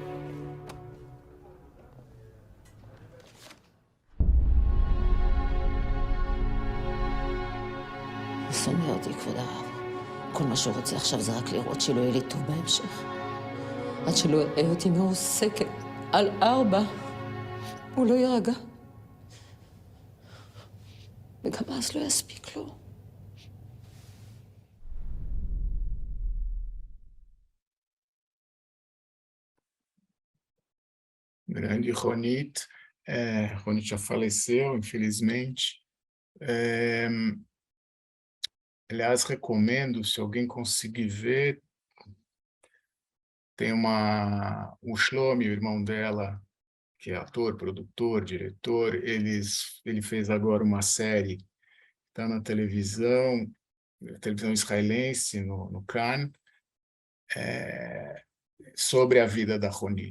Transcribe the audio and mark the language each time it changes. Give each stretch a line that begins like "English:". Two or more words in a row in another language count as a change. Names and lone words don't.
Hebrew: הוא שונא אותי, כבוד הרב. כל מה שהוא רוצה עכשיו זה רק לראות שלא יהיה לי טוב בהמשך. עד שלא יראה אותי מעוסקת על 4, הוא לא יירגע. וגם אז לא יספיק לו.
Portuguese: Grande Ronit. Ronit já faleceu, infelizmente. Aliás, recomendo, se alguém conseguir ver, tem o Shlomi, o irmão dela, que é ator, produtor, diretor, ele fez agora uma série, está na televisão israelense, no Kan, sobre a vida da Ronit.